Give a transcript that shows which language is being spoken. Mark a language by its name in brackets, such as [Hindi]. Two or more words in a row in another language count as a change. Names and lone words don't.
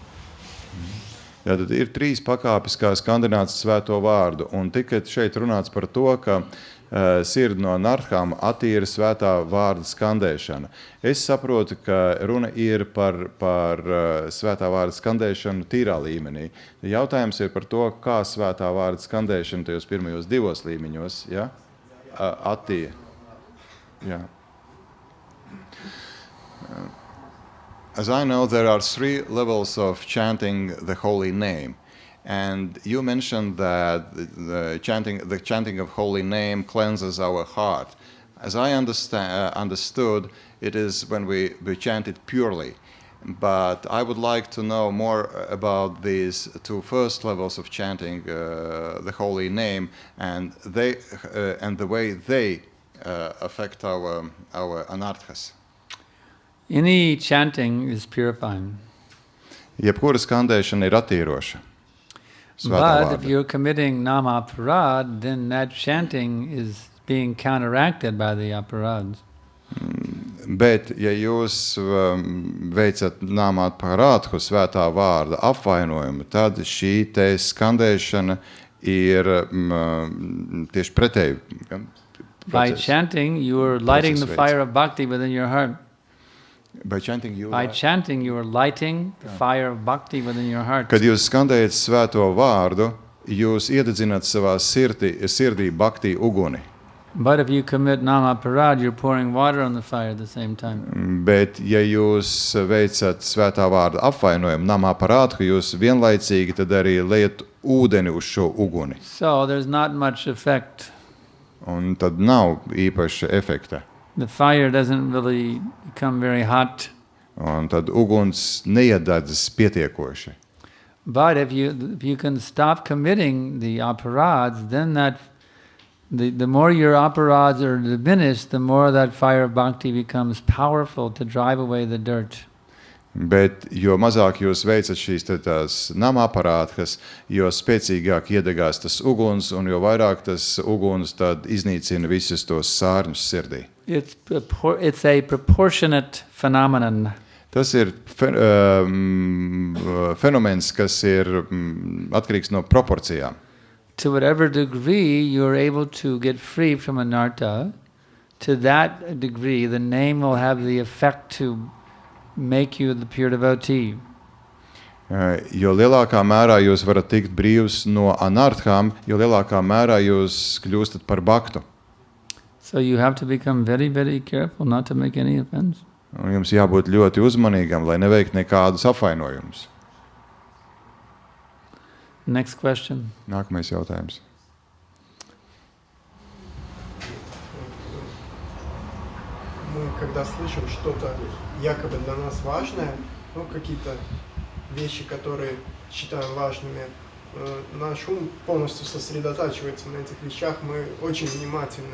[Latvian] Jā, tad ir trīs pakāpes, kā skandināts svēto vārdu, un tikai šeit runāts par to, ka sirdi no narthām attīra svētā vārda skandēšana. Es saprotu, ka runa ir par svētā vārda skandēšanu tīrā līmenī. Jautājums ir par to, kā svētā vārda skandēšana tajos pirmajos divos līmeņos, ja? Attīra. Jā. [English] As I know, there are 3 levels of chanting the holy name. And you mentioned that the chanting of holy name cleanses our heart. As I understood, it is when we chant it purely. But I would like to know more about these 2 first levels of chanting the holy name and the way they affect our anarthas. Any chanting is purifying. [Latvian] Jebkura skandēšana ir attīroša. Svētā [English] But [Latvian] vārda. [English] if you're committing [Sanskrit] nama aparad, [English] then that chanting is being counteracted by the aparads. [Latvian] Bet, ja jūs veicat nāmāt parādhu svētā vārda apvainojumu, tad šī te skandēšana ir tieši pretēji. [English] By chanting, you are lighting the Process fire of bhakti within your heart. By chanting you By chanting, you are lighting the fire of bhakti within your heart. [Latvian] Kad jūs skandējat svēto vārdu, jūs iededzināt savā sirdī bhakti uguni. [English] But if you commit [Sanskrit] nama parad, [English] you're pouring water on the fire at the same time. [Latvian] Bet, ja jūs veicat svētā vārda apvainojumu [Sanskrit] namā parādhu, [Latvian] jūs vienlaicīgi tad arī liet ūdeni uz šo uguni. [English] So there's not much effect. [Latvian] Un tad nav īpaša efekta. [English] The fire doesn't really become very hot. [Latvian] Un tad uguns neiededzas pietiekoši. [English] But if you can stop committing the aparads, then the more your aparads are diminished, the more that fire of bhakti becomes powerful to drive away the dirt. [Latvian] Bet jo mazāk jūs veicat šīs tās [Sanskrit] nama aparātas, [Latvian] jo spēcīgāk iedegās tas uguns, un jo vairāk tas uguns tad iznīcina visus tos sārņus sirdī. [English] It's a proportionate phenomenon. [Latvian] Tas ir fenomens, kas ir atkarīgs no proporcijām. [English] To whatever degree you're able to get free from anartha, to that degree the name will have the effect to make you the pure devotee. [Latvian] Jo lielākā mērā jūs varat tikt brīvs no anarthām, jo lielākā mērā jūs kļūstat par bhaktu. [English] So you have to become very, very careful not to make any offense. [Latvian] Un jums jābūt ļoti uzmanīgam, lai neveikt nekādus apvainojumus. [English] Next question. [Latvian] Nākamais jautājums. [Russian] Мы когда слышим что-то якобы для нас важное, ну какие-то вещи, которые считаем важными, наш ум полностью сосредотачивается на этих вещах, мы очень внимательны.